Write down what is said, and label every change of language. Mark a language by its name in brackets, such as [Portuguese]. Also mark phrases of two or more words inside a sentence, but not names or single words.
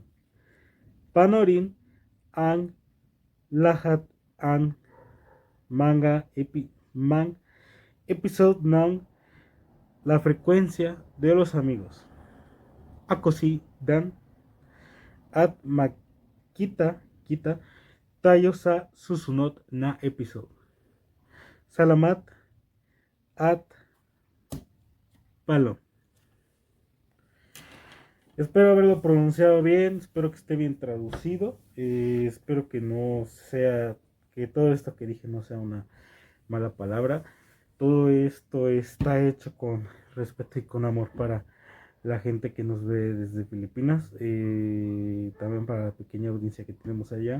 [Filipino] Panorin ang lahat ang mga episode ng La Frecuencia de los Amigos. Ako si Dan at magkita tayo sa susunod na episode. Salamat at palo. [Spanish] Espero haberlo pronunciado bien, espero que esté bien traducido, espero que no sea, que todo esto que dije no sea una mala palabra. Todo esto está hecho con respeto y con amor para la gente que nos ve desde Filipinas, también para la pequeña audiencia que tenemos allá.